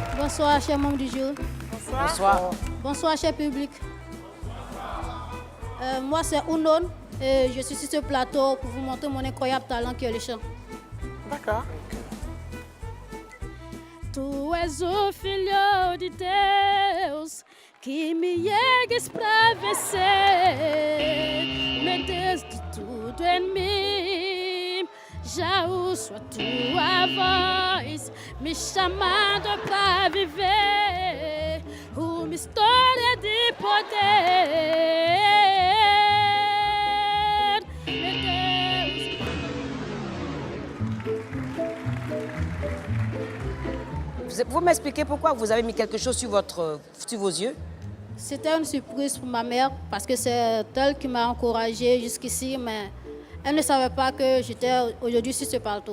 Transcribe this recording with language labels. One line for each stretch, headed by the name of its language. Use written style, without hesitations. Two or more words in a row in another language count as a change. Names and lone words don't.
French: Bonsoir, chers membres du jury. Bonsoir. Bonsoir, cher public. Moi, c'est Unon et je suis sur ce plateau pour vous montrer mon incroyable talent qui est le chant. D'accord.
Portuguese: Tu és o filho de Deus que me ergues pra vencer. Meu Deus, de tudo em mim, já ouço a tua voz me chamando pra viver uma história de poder. Meu Deus.
French: Vous m'expliquez pourquoi vous avez mis quelque chose sur vos yeux? C'était une surprise pour ma mère parce que c'est elle qui m'a encouragée jusqu'ici, mais elle ne savait pas que j'étais aujourd'hui sur ce plateau.